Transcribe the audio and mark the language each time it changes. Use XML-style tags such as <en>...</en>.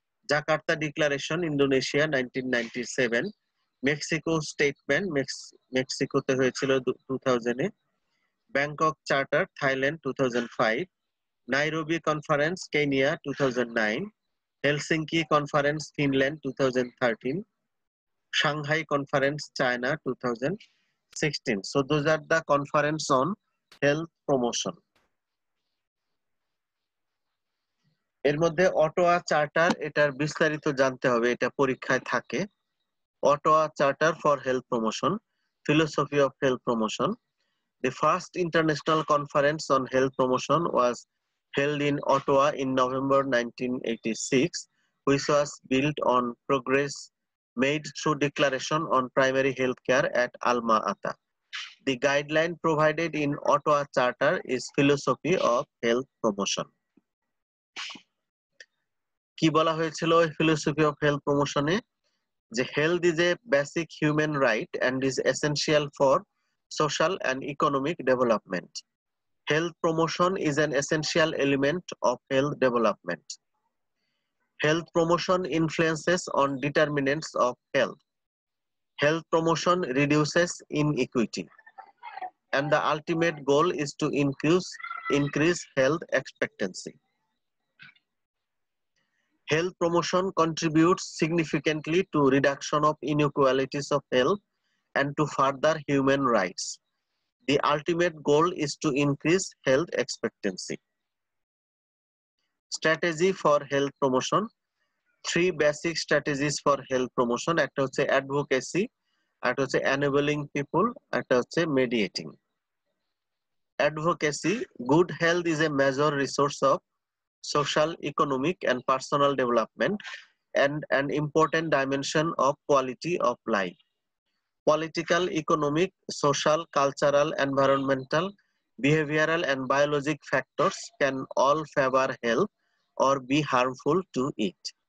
<bn>Jakarta declaration Indonesia 1997, Mexico statement মেক্সিকোতে হয়েছিল 2000 এ। Bangkok charter Thailand 2005, Nairobi conference Kenya 2009, Helsinki conference Finland 2013, Shanghai Conference, China 2016.</bn> <en>So those are the conference on health promotion.</en> <bn>এর মধ্যে Ottawa charter, এটার বিস্তারিত জানতে হবে, এটা পরীক্ষায় থাকে।</bn> <en>Ottawa charter for health promotion, philosophy of health promotion. The first international conference on health promotion was held in Ottawa in November 1986, which was built on progress made through declaration on primary health care at Alma Ata. The guideline provided in Ottawa Charter is philosophy of health promotion.</en> <bn>কি বলা হয়েছিল ওই philosophy of health promotion এ?</bn> <en>যে health is a basic human right and is essential for social and economic development. Health promotion is an essential element of health development. Health promotion influences on determinants of health. Health promotion reduces inequity, and the ultimate goal is to increase health expectancy. Health promotion contributes significantly to reduction of inequalities of health and to further human rights. The ultimate goal is to increase health expectancy. Strategy for health promotion. Three basic strategies for health promotion.</en> <bn>একটা হচ্ছে advocacy, একটা হচ্ছে enabling people, একটা হচ্ছে mediating.</bn> <en>Advocacy. Good health is a major resource of social, economic, and personal development and an important dimension of quality of life. Political, economic, social, cultural, environmental, behavioral, and biologic factors can all favor health or be harmful to it.</en>